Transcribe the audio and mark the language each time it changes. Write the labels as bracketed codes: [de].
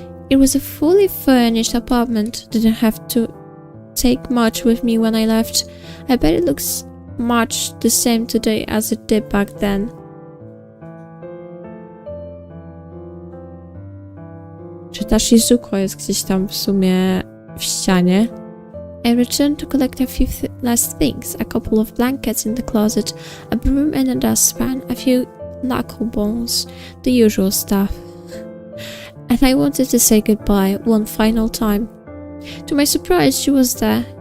[en] It was a fully furnished apartment. Didn't have to take much with me when I left. I bet it looks much the same today as it did back then. [pl] Czy ta Shizuko jest gdzieś tam w sumie w ścianie? [en] I returned to collect a few last things, a couple of blankets in the closet, a broom and a dustpan, a few knuckle bones, the usual stuff. And I wanted to say goodbye one final time. To my surprise, she was there.